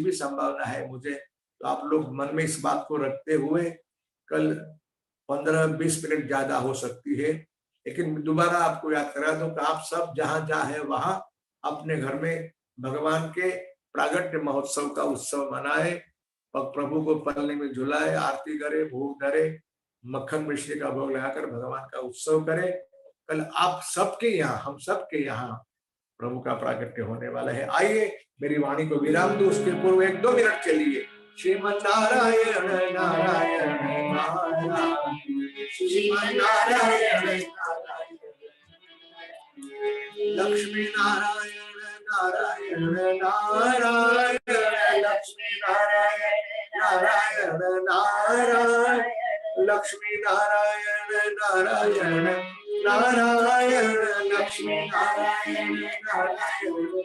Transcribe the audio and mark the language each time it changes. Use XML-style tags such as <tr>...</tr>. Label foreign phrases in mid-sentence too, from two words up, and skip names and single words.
<hi>भी संभावना है मुझे, तो आप लोग मन में इस बात को रखते हुए कल 15-20 मिनट ज्यादा हो सकती है, लेकिन दोबारा आपको याद करा दूं कि आप सब जहां जहां है वहां अपने घर में भगवान के प्रागट्य महोत्सव का उत्सव मनाए और प्रभु को पलने में झुलाए, आरती करे, भोग धरे, मक्खन मिश्री का भोग लगाकर भगवान का उत्सव करे। कल आप सबके यहाँ, हम सबके यहाँ प्रभु का प्रागट्य होने वाला है। आइए मेरी वाणी को विराम दो, उसके पूर्व 1-2 मिनट चलिए। श्रीमन नारायण नारायण नारायण, श्रीमन नारायण नारायण, लक्ष्मी नारायण नारायण नारायण, लक्ष्मी नारायण नारायण नारायण, लक्ष्मी नारायण नारायण नारायण, लक्ष्मी नारायण नारायण,</hi>